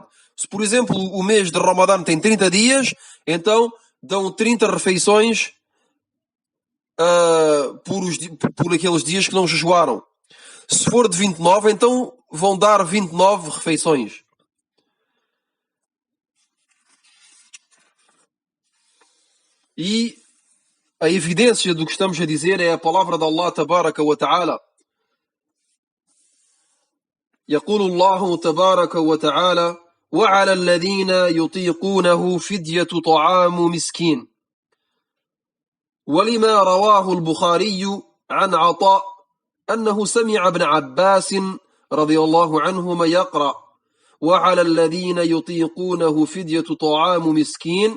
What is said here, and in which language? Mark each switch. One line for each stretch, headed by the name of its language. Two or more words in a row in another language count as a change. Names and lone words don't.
Portuguese: Se, por exemplo, o mês de Ramadã tem 30 dias, então dão 30 refeições por aqueles dias que não jejuaram. Se for de 29, então vão dar 29 refeições. E a evidência do que estamos a dizer é a palavra de
Arabic: الله تبارك وتعالى. يقول الله تبارك وتعالى وعلى الذين يطيقونه فدية طعام مسكين. ولما رواه البخاري عن عطاء أنه سمع ابن عباس رضي الله عنهما يقرأ وعلى الذين يطيقونه فدية طعام مسكين.